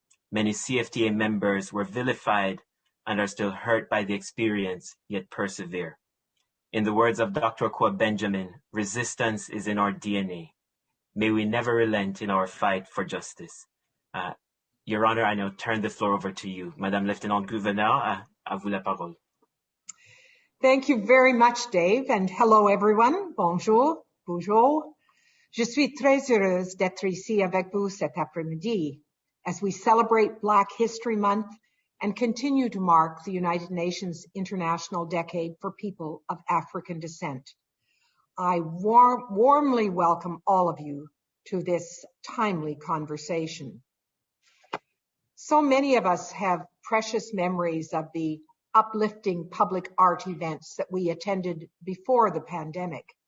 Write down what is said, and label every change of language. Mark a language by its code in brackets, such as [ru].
[en] Many CFTA members were vilified and are still hurt by the experience, yet persevere. In the words of Dr. Akua Benjamin, resistance is in our DNA. May we never relent in our fight for justice. Your Honor, I now turn the floor over to you. [fr] Madame Lieutenante-gouverneure, à vous la parole. [en] Thank you very much, Dave, and hello everyone. [fr] Bonjour, bonjour. Je suis très heureuse d'être ici avec vous cet après-midi [en] as we celebrate Black History Month and continue to mark the United Nations International Decade for People of African Descent. I warmly welcome all of you to this timely conversation. So many of us have precious memories of the uplifting public art events that we attended before the pandemic.